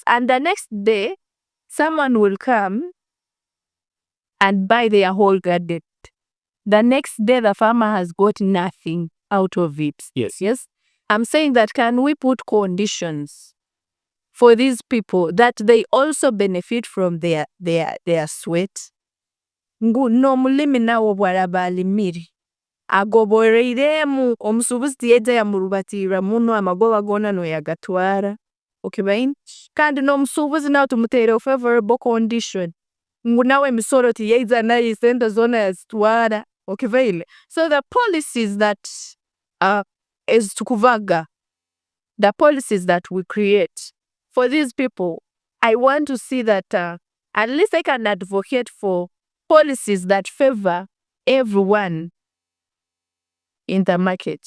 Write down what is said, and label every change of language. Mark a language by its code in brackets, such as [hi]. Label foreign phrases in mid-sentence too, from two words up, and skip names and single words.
[en] And the next day, someone will come and buy their whole garden. The next day, the farmer has got nothing out of it. Yes. Yes? I'm saying that can we put conditions for these people that they also benefit from their sweat? [ttj] No mulimi nawo bwaraba alimiri. Agoboreiremu omusubuzi tiyajja yamurubatira muno amagoba gona no yagatwara. [en] Okay, bain? [ttj] Kandi n'omusubuzi nawe tumuteere [en] favorable condition. [ttj] Ngu nawe emisoro tiyaiza nayo isente zona yazitwara. [en] Okay, bain? So the policies that is tukuvaga, the policies that we create for these people, I want to see that at least I can advocate for policies that favor everyone in the market.